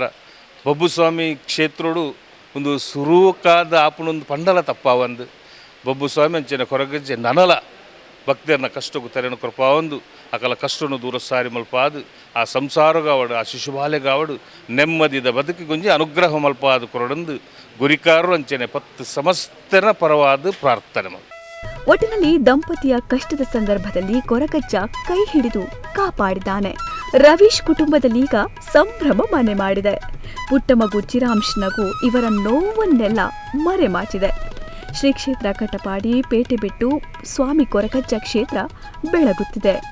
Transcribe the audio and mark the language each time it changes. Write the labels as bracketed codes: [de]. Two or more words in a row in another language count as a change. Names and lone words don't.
[tcy] ಬೊಬ್ಬುಸ್ವಾಮಿ ಕ್ಷೇತ್ರಡು ಒಂದು ಸುರೂಕಾದ ಆಪುನೊಂದು ಪಂಡಲ ತಪ್ಪಾವಂದು ಬೊಬ್ಬುಸ್ವಾಮಿ ಅಂಚನೆ ಕೊರಗಜ್ಜೆ ನನಲ ಭಕ್ತರನ್ನ ಕಷ್ಟಕ್ಕೂ ತೆರೆನ ಕೃಪಾವಂದು ಅಕಲ ಕಷ್ಟನು ದೂರ ಸಾರಿ ಮಲ್ಪಾದು ಆ ಸಂಸಾರಗಾವಡು ಆ ಶಿಶುಬಾಲೆಗಾವಡು ನೆಮ್ಮದಿದ ಬದುಕಿಗೊಂಜಿ ಅನುಗ್ರಹ ಮಲ್ಪಾದು ಕೊರಡಂದು ಗುರಿಕಾರರು ಅಂಚನೆ 10 ಸಮಸ್ತನ ಪರವಾದ ಪ್ರಾರ್ಥನೆ. [kn] ಒಟ್ಟಿನಲ್ಲಿ ದಂಪತಿಯ ಕಷ್ಟದ ಸಂದರ್ಭದಲ್ಲಿ ಕೊರಗಜ್ಜ ಕೈ ಹಿಡಿದು ಕಾಪಾಡಿದ್ದಾನೆ. ರವೀಶ್ ಕುಟುಂಬದಲ್ಲೀಗ ಸಂಭ್ರಮ ಮನೆ ಮಾಡಿದೆ. ಪುಟ್ಟ ಮಗು ಚಿರಾಂಶ್ ನಗು ಇವರ ನೋವನ್ನೆಲ್ಲ ಮರೆಮಾಚಿದೆ. ಶ್ರೀ ಕ್ಷೇತ್ರ ಕಟಪಾಡಿ ಪೇಟೆ ಬಿಟ್ಟು ಸ್ವಾಮಿ ಕೊರಗಜ್ಜ ಕ್ಷೇತ್ರ ಬೆಳಗುತ್ತಿದೆ.